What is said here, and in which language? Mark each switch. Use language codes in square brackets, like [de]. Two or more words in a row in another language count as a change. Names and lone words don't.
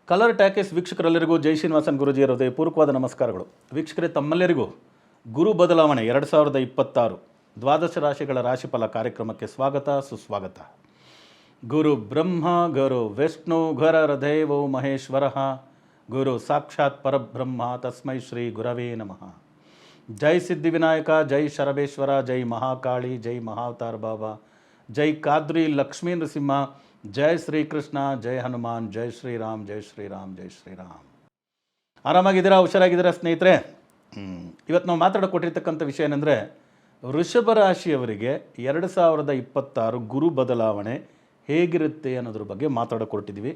[kn] ಕಲರ್ ಟ್ಯಾಕೇಸ್ ವೀಕ್ಷಕರೆಲ್ಲರಿಗೂ ಜೈ ಶ್ರೀನಿವಾಸನ್ ಗುರುಜಿಯರ ಹೃದಯಪೂರ್ವಕವಾದ ನಮಸ್ಕಾರಗಳು. ವೀಕ್ಷಕರೇ, ತಮ್ಮೆಲ್ಲರಿಗೂ ಗುರು ಬದಲಾವಣೆ 2026 ದ್ವಾದಶ ರಾಶಿಗಳ ರಾಶಿಫಲ ಕಾರ್ಯಕ್ರಮಕ್ಕೆ ಸ್ವಾಗತ ಸುಸ್ವಾಗತ. [sa] ಗುರು ಬ್ರಹ್ಮ ಗುರು ವಿಷ್ಣು ಗುರುರ್ದೇವೋ ಮಹೇಶ್ವರ ಗುರು ಸಾಕ್ಷಾತ್ ಪರಬ್ರಹ್ಮ ತಸ್ಮೈ ಶ್ರೀ ಗುರವೇ ನಮಃ. [kn] ಜೈ ಸಿದ್ಧಿವಿನಾಯಕ, ಜೈ ಶರಬೇಶ್ವರ, ಜೈ ಮಹಾಕಾಳಿ, ಜೈ ಮಹಾವತಾರ ಬಾಬಾ, ಜೈ ಕಾದ್ರಿ ಲಕ್ಷ್ಮೀ ನೃಸಿಂಹ, ಜೈ ಶ್ರೀಕೃಷ್ಣ, ಜೈ ಹನುಮಾನ್, ಜೈ ಶ್ರೀರಾಮ್, ಜೈ ಶ್ರೀರಾಮ್, ಜೈ ಶ್ರೀರಾಮ್. ಆರಾಮಾಗಿದ್ದೀರಾ, ಹುಷಾರಾಗಿದ್ದೀರಾ ಸ್ನೇಹಿತರೆ? ಇವತ್ತು ನಾವು ಮಾತಾಡೋಕೊಟ್ಟಿರ್ತಕ್ಕಂಥ ವಿಷಯ ಏನಂದರೆ, ವೃಷಭ ರಾಶಿಯವರಿಗೆ 2026 ಗುರು ಬದಲಾವಣೆ ಹೇಗಿರುತ್ತೆ ಅನ್ನೋದ್ರ ಬಗ್ಗೆ ಮಾತಾಡೋಕೊಟ್ಟಿದ್ದೀವಿ.